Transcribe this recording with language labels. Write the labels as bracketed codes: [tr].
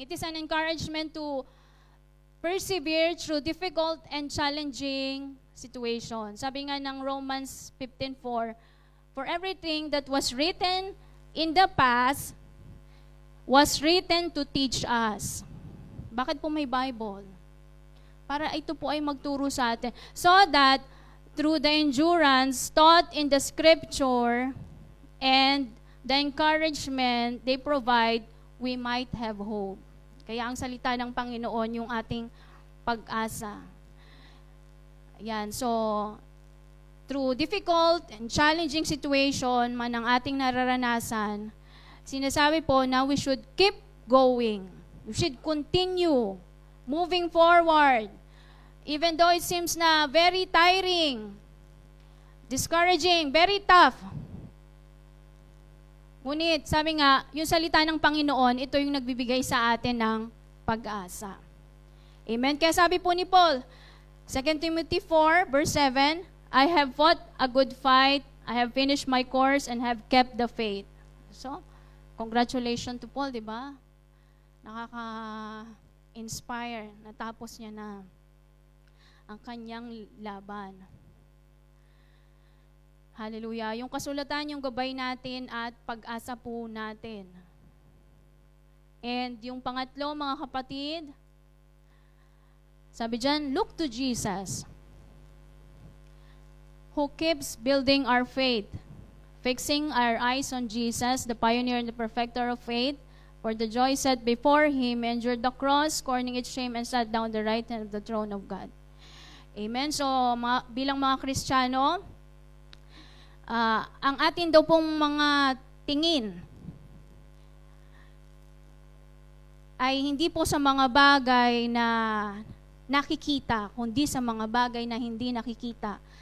[en] It is an encouragement to persevere through difficult and challenging situations. [tl] Sabi nga ng [en] Romans 15:4, for everything that was written in the past was written to teach us. [tl] Bakit po may Bible? Para ito po ay magturo sa atin. [en] So that through the endurance taught in the Scripture and the encouragement they provide, we might have hope. [tl] Kaya ang salita ng Panginoon yung ating pag-asa. Yan. [en] So, through difficult and challenging situation [tl] man ang ating nararanasan, sinasabi po na [en] we should keep going. We should continue moving forward. Even though it seems na very tiring, discouraging, very tough. [tl] Ngunit, sabi nga, yung salita ng Panginoon, ito yung nagbibigay sa atin ng pag-asa. Amen? Kaya sabi po ni Paul, [en] 2 Timothy 4, verse 7, I have fought a good fight, I have finished my course, and have kept the faith. So, congratulations to Paul, [tl] di ba? Nakaka-inspire. Natapos niya na ang kanyang laban. Hallelujah. Yung kasulatan, yung gabay natin at pag-asa po natin. [en] And [tl] yung pangatlo, mga kapatid, sabi dyan, [en] look to Jesus, who keeps building our faith, fixing our eyes on Jesus, the pioneer and the perfecter of faith, for the joy set before him, endured the cross, scorning its shame, and sat down the right hand of the throne of God. [tl] Amen. So, bilang mga Kristiyano, ang atin daw pong mga tingin ay hindi po sa mga bagay na nakikita, kundi sa mga bagay na hindi nakikita.